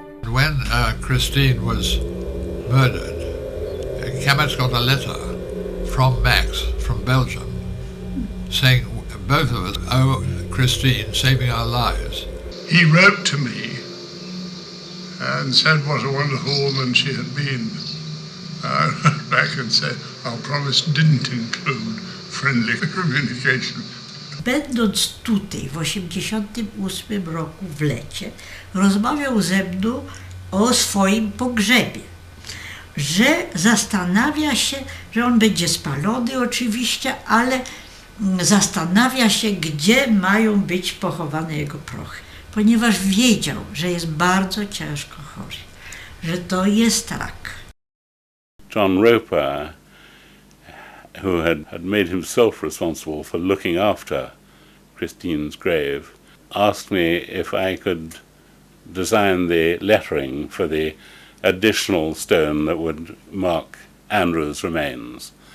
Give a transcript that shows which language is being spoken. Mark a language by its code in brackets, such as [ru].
[en] When Christine was murdered, Kamets got a letter from Max from Belgium saying both of us owe Christine saving our lives. He wrote to me and said what a wonderful woman she had been. I wrote back and said our promise didn't include friendly communication. [pl] Będąc tutaj w 1988 roku w lecie, rozmawiał ze mną o swoim pogrzebie, że zastanawia się, że on będzie spalony oczywiście, ale zastanawia się, gdzie mają być pochowane jego prochy, ponieważ wiedział, że jest bardzo ciężko chory, że to jest rak. [en] John Roper, who had made himself responsible for looking after Christine's grave, asked me if I could design the lettering for the additional stone that would mark Andrew's remains.